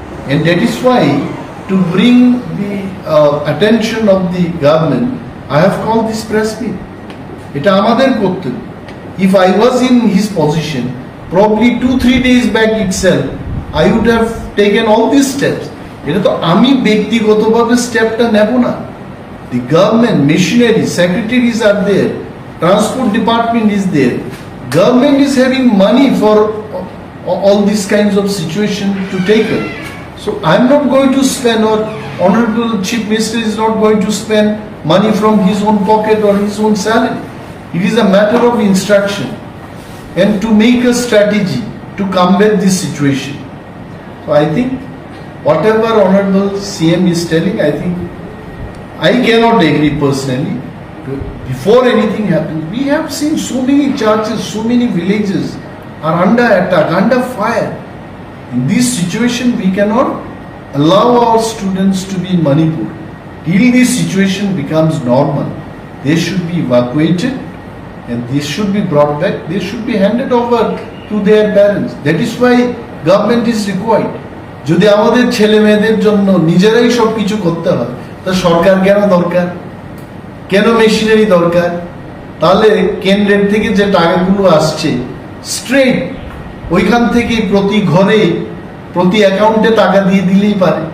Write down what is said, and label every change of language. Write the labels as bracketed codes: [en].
[en] And that is why, to bring the attention of the government, I have called this press meet. [bn] এটা আমাদের কর্তব্য। [en] If I was in his position, probably 2-3 days back itself, I would have taken all these steps. [bn] এটা তো আমি ব্যক্তিগতভাবে স্টেপটা নেব না। [en] The government machinery, secretaries are there, transport department is there, government is having money for all these kinds of situation to take it. So I'm not going to spend, or Honorable Chief Minister is not going to spend money from his own pocket or his own salary. It is a matter of instruction and to make a strategy to combat this situation. So I think whatever Honorable CM is telling, I think I cannot agree personally. Before anything happens, we have seen so many churches, so many villages are under attack, under fire. In this situation, we cannot allow our students to be in Manipur. Till this situation becomes normal, they should be evacuated and they should be brought back. They should be handed over to their parents. That is why government is required. [bn] যদি আমাদের ছেলে মেয়েদের জন্য নিজেরাই সব কিছু করতে হয়, তা সরকার কেন দরকার, কেন মেশিনারি দরকার? তাহলে কেন্দ্রের থেকে যে টাকাগুলো আসছে স্ট্রেট ওইখান থেকে প্রতি ঘরে প্রতি অ্যাকাউন্টে টাকা দিয়ে দিলেই পারে।